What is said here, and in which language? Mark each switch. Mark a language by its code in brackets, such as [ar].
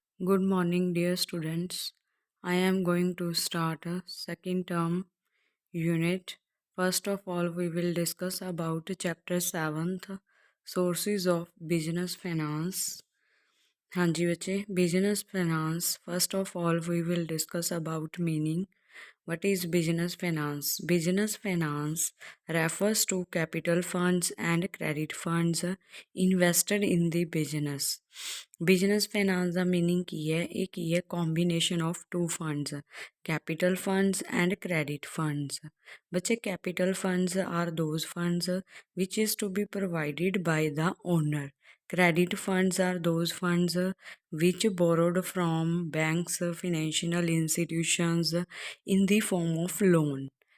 [en] Good morning, dear students. I am going to start a second term unit. First of all, we will discuss about chapter 7th, sources of business finance. [pa] ਹਾਂਜੀ ਬੱਚੇ, [en] business finance. First of all, we will discuss about meaning. What is business finance? Business finance refers to capital funds and credit funds invested in the business. Business finance [pa] ਦਾ meaning ਕੀ ਹੈ? ਇਹ ਕੀ ਹੈ? [en] Combination of two funds, capital funds and credit funds. [pa] ਬੱਚੇ, [en] capital funds are those funds which is to be provided by the owner. Credit funds are those funds which borrowed from banks, financial institutions in the form of loan.